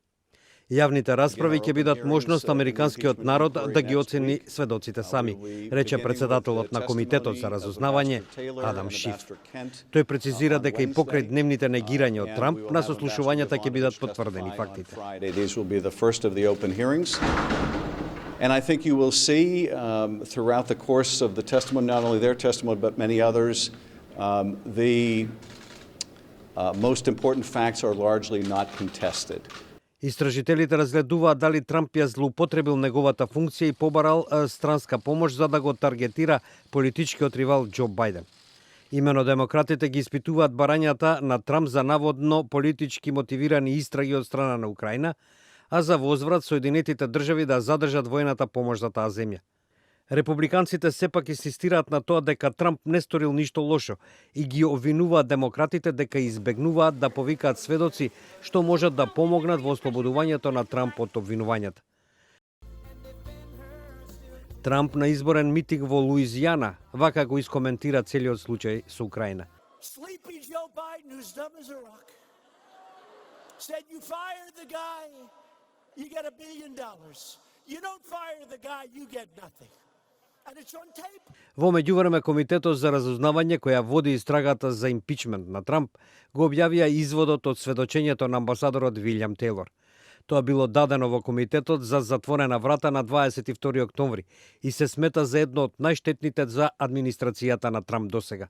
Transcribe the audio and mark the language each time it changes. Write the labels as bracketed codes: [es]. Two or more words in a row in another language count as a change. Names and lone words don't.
[mk] Јавните расправи ќе бидат можност американскиот народ да ги оцени сведоците сами, рече председателот на Комитетот за разузнавање Адам Шиф. Тој прецизира дека и покрај дневните негирања од Трамп на сослушувањата ќе бидат потврдени фактите. [en] And I think you will see throughout the course of the testimony, not only their testimony, but many others, the most important facts are largely not contested. [mk] Истражителите разгледуваат дали Трамп ја злоупотребил неговата функција и побарал странска помош за да го таргетира политичкиот ривал Џо Бајден. Имено демократите ги испитуваат барањата на Трамп за наводно политички мотивирани истраги од страна на Украина, а за возврат Соединетите држави да задржат војната помош за таа земја. Републиканците сепак инсистираат на тоа дека Трамп не сторил ништо лошо и ги обвинуваат демократите дека избегнуваат да повикаат сведоци што можат да помогнат во ослободувањето на Трамп од обвинувањата. Трамп на изборен митинг во Луизијана вака го искоментира целиот случај со Украина. [en] Sleepy Joe Biden, who's dumb as a rock, said you fire the guy, you get $1 billion. You don't fire the guy, you get nothing. And it's on tape. [mk] Во меѓувреме Комитетот за разузнавање која води истрагата за импичмент на Трамп го објавија изводот од сведочењето на амбасадорот Вилјам Тејлор. Тоа било дадено во Комитетот за затворена врата на 22 октомври и се смета за едно од најштетните за администрацијата на Трамп досега.